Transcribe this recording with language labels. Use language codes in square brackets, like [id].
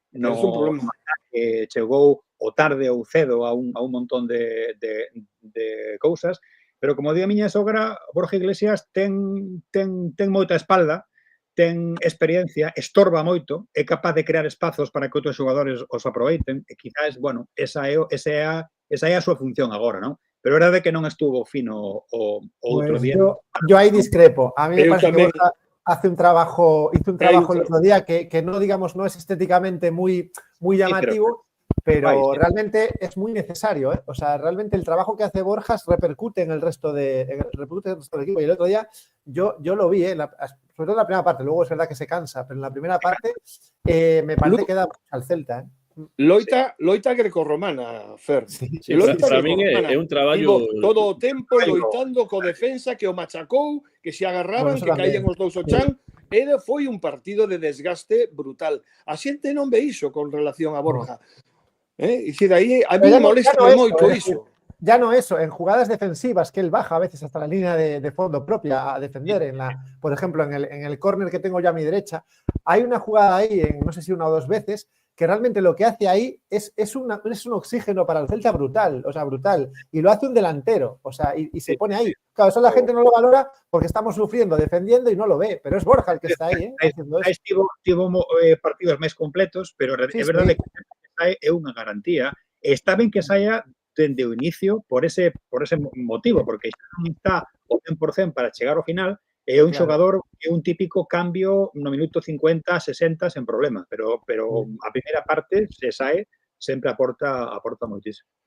[gl] No que chegou o tarde ou cedo a un montón de cousas, pero como di a miña sogra, Borja Iglesias ten moita espalda, ten experiencia, estorba moito, é capaz de crear espazos para que outros xogadores os aproveiten, e quizás, bueno, esa é a súa función agora, non? Pero é verdade que non estuvo fino o outro día. [es] Yo aí discrepo. A mí me parece que Borja hizo un trabajo el otro día que no, digamos, no es estéticamente muy llamativo, pero realmente es muy necesario, ¿eh? O sea, realmente el trabajo que hace Borja repercute en el resto del equipo. Y el otro día yo lo vi, sobre todo en la primera parte, luego es verdad que se cansa, pero en la primera parte me parece que da al Celta, ¿eh? [gl] Loita grecorromana, Fer. Sí, para min é un traballo todo o tempo loitando co defensa que o machacou, que se agarraban, que caían os dous ao chan. Foi un partido de desgaste brutal. A xente non ve iso con relación a Borja. E dicir, aí a mí me molesta moito iso. [es] Ya no eso, en jugadas defensivas que él baja a veces hasta la línea de fondo propia a defender, por ejemplo, en el córner que tengo yo a mi derecha, hay una jugada ahí, no sé si una o dos veces, que realmente lo que hace ahí es un oxígeno para el Celta brutal, o sea, brutal, y lo hace un delantero, o sea, y se pone ahí. Claro, eso la gente no lo valora porque estamos sufriendo, defendiendo y no lo ve, pero es Borja el que está ahí, haciendo eso. [gl] Tivo partidos máis completos, pero é verdade que é unha garantía. Está ben que saia dende o inicio por ese motivo, porque xa non está o 100% para chegar ao final. É un xogador que é un típico cambio no minuto 50, 60 sen problema, pero a primeira parte se sae sempre aporta moitísimo.